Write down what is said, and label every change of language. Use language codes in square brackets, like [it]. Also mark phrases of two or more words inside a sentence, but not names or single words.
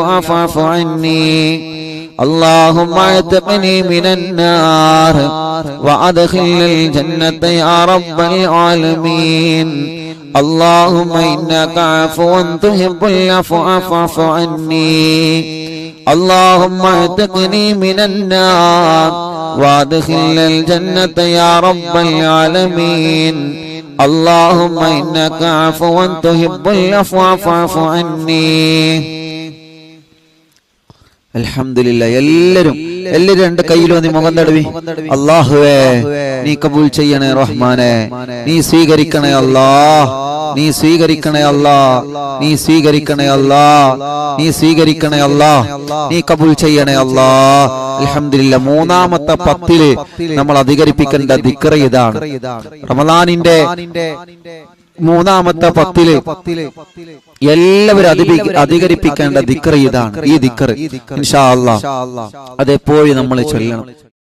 [ar] فاعف عني اللهم اعتقني من النار وادخلني الجنة يا رب العالمين اللهم إنك عفو تحب العفو فاعف عني اللهم اعتقني من النار وادخلني الجنة يا رب العالمين اللهم إنك عفو تحب العفو فاعف عني [ml] അൽഹംദുലില്ലാഹ് എല്ലാവരും രണ്ട് കയ്യിലും നീ മുഖം തടവി അല്ലാഹുവേ നീ കബൂൽ ചെയ്യണേ റഹ്മാനേ നീ സ്വീകരിക്കണേ അല്ലാഹ് നീ സ്വീകരിക്കണേ അല്ലാഹ് നീ സ്വീകരിക്കണേ അല്ലാഹ് നീ സ്വീകരിക്കണേ അല്ലാഹ് നീ കബൂൽ ചെയ്യണേ അല്ലാഹ് അൽഹംദുലില്ലാഹ് മൂന്നാമത്തെ 10 നമ്മൾ അധികരിപ്പിക്കേണ്ട ദിക്ർ ഇതാണ് റമളാനിന്റെ മൂന്നാമത്തെ 10 എല്ലാവരും അധികരിപ്പിക്കേണ്ട ദിക്ർ ഇതാണ് ഈ ദിക്ർ [ar] إن شاء الله [ml] അതെപ്പോഴും നമ്മൾ ചൊല്ലണം